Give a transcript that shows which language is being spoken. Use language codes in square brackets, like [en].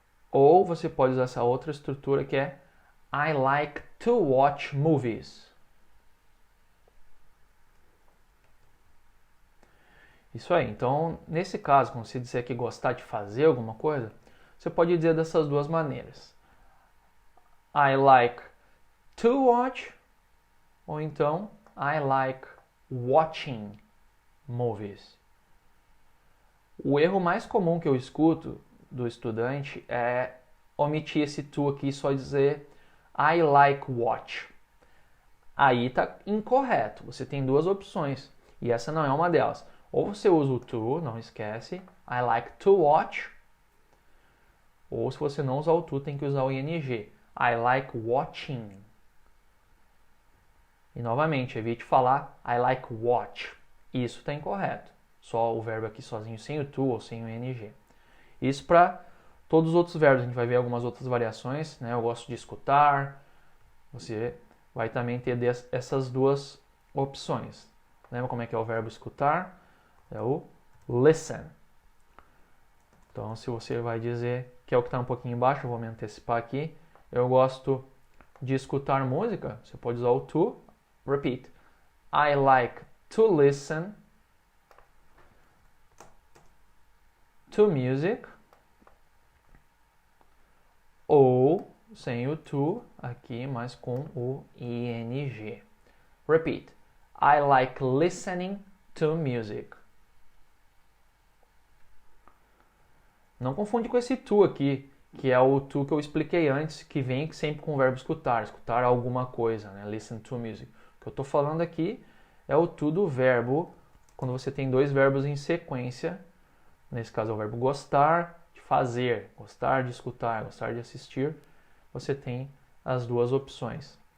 [pt] Ou você pode usar essa outra estrutura que é [en] I like to watch movies. [pt] Isso aí. Então, nesse caso, quando você disser que gostar de fazer alguma coisa, você pode dizer dessas duas maneiras. [en] I like to watch, [pt] ou então [en] I like watching movies. [pt] O erro mais comum que eu escuto do estudante é omitir esse to aqui e só dizer [en] I like watch. [pt] Aí está incorreto. Você tem duas opções e essa não é uma delas. Ou você usa o to, não esquece, [en] I like to watch. [pt] Ou se você não usar o to, tem que usar o ing. [en] I like watching. [pt] E novamente, evite falar [en] I like watch. [pt] Isso está incorreto. Só o verbo aqui sozinho, sem o to ou sem o ing. Isso para todos os outros verbos. A gente vai ver algumas outras variações. Né? Eu gosto de escutar. Você vai também ter essas duas opções. Lembra como é que é o verbo escutar? É o listen. Então, se você vai dizer, que é o que está um pouquinho embaixo, eu vou me antecipar aqui. Eu gosto de escutar música. Você pode usar o to. [en] Repeat. I like to listen to music. [pt] Ou sem o to aqui, mas com o ing. [en] Repeat. I like listening to music. [pt] Não confunde com esse to aqui, que é o to que eu expliquei antes, que vem sempre com o verbo escutar, escutar alguma coisa, né? [en] Listen to music. [pt] O que eu estou falando aqui é o to do verbo, quando você tem dois verbos em sequência, nesse caso é o verbo gostar de fazer, gostar de escutar, gostar de assistir, você tem as duas opções.